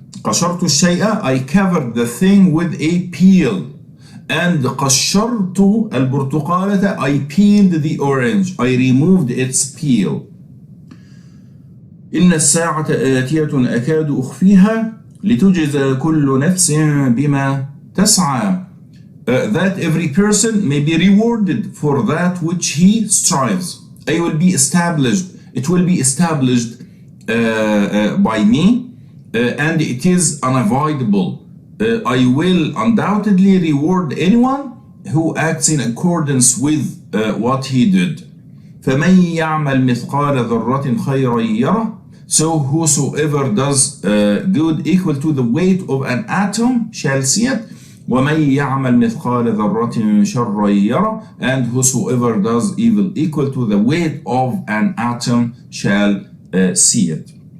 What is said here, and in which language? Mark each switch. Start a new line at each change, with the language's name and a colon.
Arabic: قشرت الشيء
English: I covered the thing with a peel. And
Arabic: قشرت البرتقالة
English: I peeled the orange. I removed its peel.
Arabic: إن الساعة آتية أكاد أخفيها لتجزى كل نفس بما تسعى.
English: That every person may be rewarded for that which he strives. I will be established. It will be established by me, and it is unavoidable. I will undoubtedly reward anyone who acts in accordance with what he did.
Arabic: فمن يعمل مثقال ذرة خيرا يره.
English: So whosoever does good equal to the weight of an atom shall see it.
Arabic: ومن يعمل مثقال ذرة شرا يره.
English: And whosoever does evil equal to the weight of an atom shall see it.